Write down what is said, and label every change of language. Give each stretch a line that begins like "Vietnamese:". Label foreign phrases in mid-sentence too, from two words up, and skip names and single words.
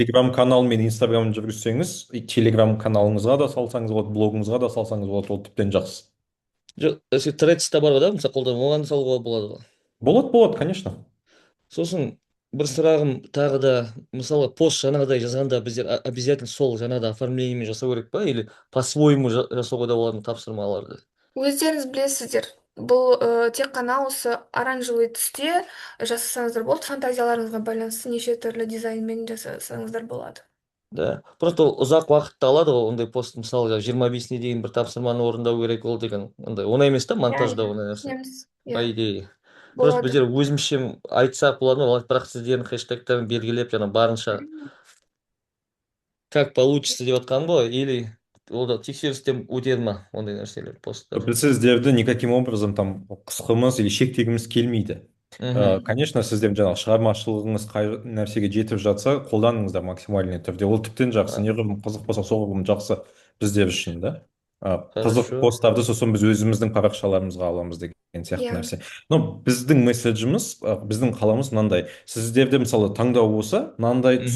Kazakh: Телеграм канал мен Инстаграм жүргізсеңіз, Телеграм каналыңызға да салсаңыз болады, блогыңызға да салсаңыз болады, ол тіптен жақсы. жоқ, Threads та бар ғой да, мысалы қолдан оған да салуға болады ғой. Болады, конечно. Сосын бір сұрағым тағы да, мысалы пост жаңағыдай жазғанда біздер обязательно сол жаңағыдай оформлениемен жасау керек па,
Russian: или по-своему
Kazakh: жасауға да болатын тапсырмаларды? Өздеріңіз білесіздер, бұл тек қана осы оранжевый түсте жасасаңыздар болды, фантазияларыңызға байланысты неше түрлі дизайнмен жасасаңыздар болады.
Russian: Да, просто
Kazakh: ол ұзақ уақытты алады ғой ондай пост, мысалы 25-не дейін бір тапсырманы орындау керек ол деген, ондай оңай емес та Иә, монтаждау иә, ондай нәрсе, түсінеміз.
Russian: по
Kazakh: Иә,
Russian: идее. Просто
Kazakh: болады. біздер өзімізше айтсақ болады ма, бірақ сіздердің хэштегтерін белгілеп жаңа барынша
Russian: как получится
Kazakh: деп жатқан ғой, или ол да тексерістен өтеді ма ондай нәрселер, посттар? Біз сіздерді
Russian: никаким образом
Kazakh: там қысқымыз или шектегіміз келмейді. Мхм. Конечно, сіздер жаңағы шығармашылығыңыз қай нәрсеге жетіп жатса, қолданыңыздар максимальный түрде. Ол тіптен жақсы. А, Неғұрлым қызық болса, соғұрлым жақсы біздер үшін да. Қызық
Russian: хорошо.
Kazakh: посттарды сосын біз өзіміздің парақшаларымызға аламыз деген сияқты Иә. нәрсе. Но біздің месседжіміз, біздің қаламыз мынандай. Сіздерде мысалы таңдау болса, мынандай түс